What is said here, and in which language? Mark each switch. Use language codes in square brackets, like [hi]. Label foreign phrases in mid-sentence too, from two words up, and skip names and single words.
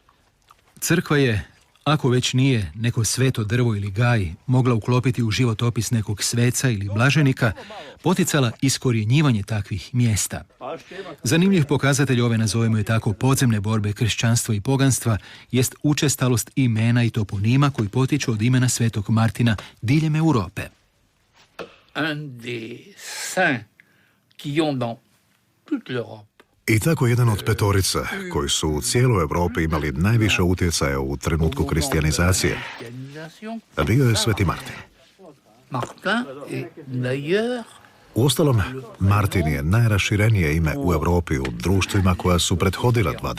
[hr] Crkva je, Ako već nije neko sveto drvo ili gaj mogla uklopiti u životopis nekog sveca ili blaženika, poticala iskorjenjivanje takvih mjesta. Zanimljiv pokazatelj ove, nazovemo je tako, podzemne borbe kršćanstva i poganstva jest učestalost imena i toponima koji potiču od imena svetog Martina diljem Europe. [fr] Un des saints qui ont dans toute l'Europe. [hr] I tako jedan od petorice koji su u cijeloj Europi imali najviše utjecaja u trenutku kristijanizacije, a bio je Sveti Martin. Uostalom, Martin je najraširenije ime u Europi u društvima koja su prethodila 20.